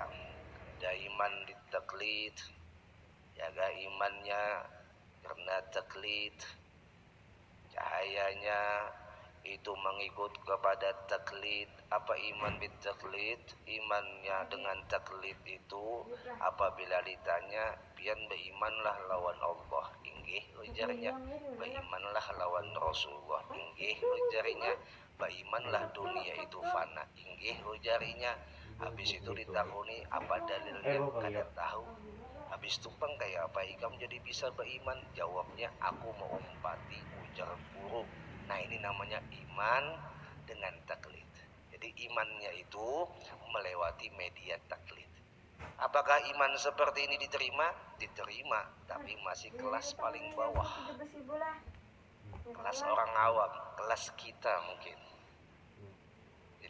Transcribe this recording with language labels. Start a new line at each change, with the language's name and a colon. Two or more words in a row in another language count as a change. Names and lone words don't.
Indonesian: Ada iman di taklid, jaga imannya karena taklid, cahayanya itu mengikut kepada taklid. Apa iman di taklid? Imannya dengan taklid itu apabila ditanya,
Banjar: "Pian berimanlah lawan Allah." Inggih ujarnya. "Berimanlah lawan Rasulullah." Inggih ujarnya.
Indonesian: "Berimanlah dunia itu fana."
Banjar: Inggih ujarnya. Habis itu ditakuni, "Apa dalilnya?" Kada tahu. Habis itu bang kayak apa ikam jadi bisa beriman? Jawabnya, "Aku mau umpati ujar guru."
Indonesian: Nah ini namanya iman dengan taklid. Jadi imannya itu melewati media taklid. Apakah iman seperti ini diterima? Diterima, tapi masih kelas paling bawah. Kelas orang awam, kelas kita mungkin.